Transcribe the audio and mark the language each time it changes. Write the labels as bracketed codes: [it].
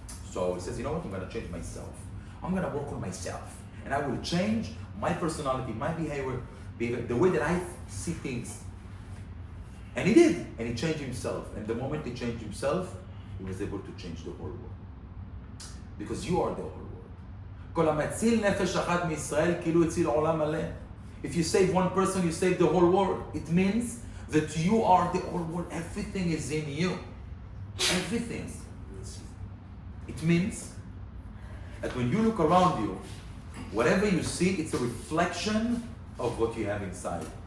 [en] So he says, you know what, I'm going to change myself. I'm going to work on myself. And I will change my personality, my behavior, the way that I see things. And he did. And he changed himself. And the moment he changed himself, he was able to change the whole world. Because you are the whole world. [he] כל המציל נפש אחת מישראל כאילו הציל עולם מלא. [en] If you save one person, you save the whole world. It means that you are the whole world. Everything is in you. Everything. It means that when you look around you, whatever you see, it's a reflection of what you have inside.